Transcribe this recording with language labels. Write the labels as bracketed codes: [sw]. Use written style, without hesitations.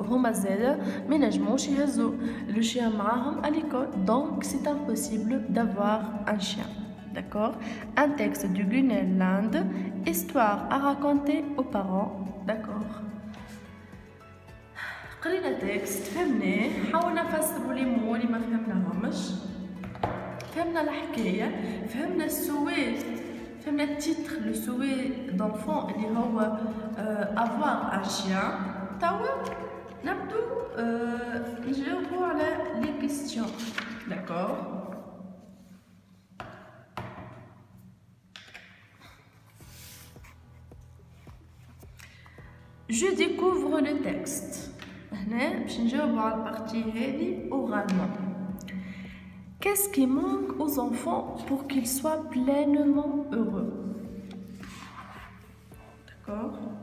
[ar] هما زادا ما ينجموش يهزوا [fr] le chien [ar] معاهم [fr] à l'école. Donc c'est impossible d'avoir un chien. D'accord? Un texte du Gunnel Land, histoire à raconter aux parents. D'accord? [ar] قرينا تكست فهمناه، حاولنا نفسروا لي مو اللي ما فهمناهمش، فهمنا الحكاية، فهمنا السواد، فهمنا التيتر لو سواد d'enfant اللي هو [fr] avoir un chien. [ar] توا نبدو نجاوبوا على [fr] les questions. D'accord? Je découvre le texte. [ar] هنا باش نجاوبوا على البارتي هذه oralement. [fr] Qu'est-ce qui manque aux enfants pour qu'ils soient pleinement heureux? D'accord?